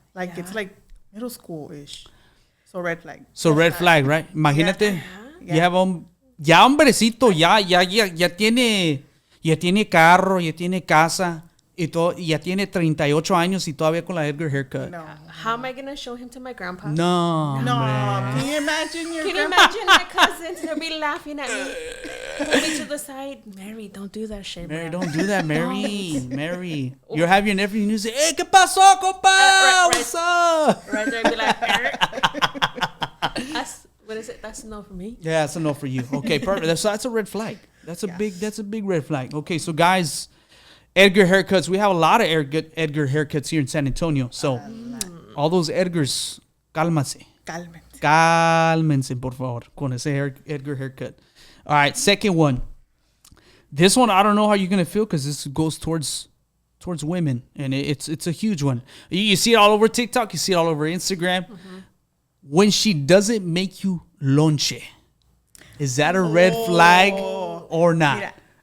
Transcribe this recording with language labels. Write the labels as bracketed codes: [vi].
[en] Like it's like middle school-ish. So red flag. So red flag, right? [es] Imagínate. [en] Yeah. You have [es] ya hombrecito, ya tiene carro, ya tiene casa, y ya tiene 38 años y todavía con la Edgar haircut. [en] No. How am I gonna show him to my grandpa? No, No. man. Can you imagine your Can you grandpa? imagine my cousins? They'll be laughing at me. Put me to the side. Mary, don't do that shit, Mary, bro. don't do that, Mary. Mary. You have your nephew and you say, hey, [es] ¿qué pasó, compa? [en] right. What's up? Right there, be like, what is it? That's a no for me. Yeah, that's a no for you. Okay, perfect. That's a red flag. That's a big red flag. Okay, so guys, Edgar haircuts. We have a lot of Edgar haircuts here in San Antonio. So all those Edgars, [es] cálmase. Cálmense, por favor, con ese Edgar haircut. [en] All right, second one. This one, I don't know how you're going to feel because this goes towards women, and it's a huge one. You see it all over TikTok. You see it all over Instagram. Mm-hmm. When she doesn't make you lonche, is that a red flag or not?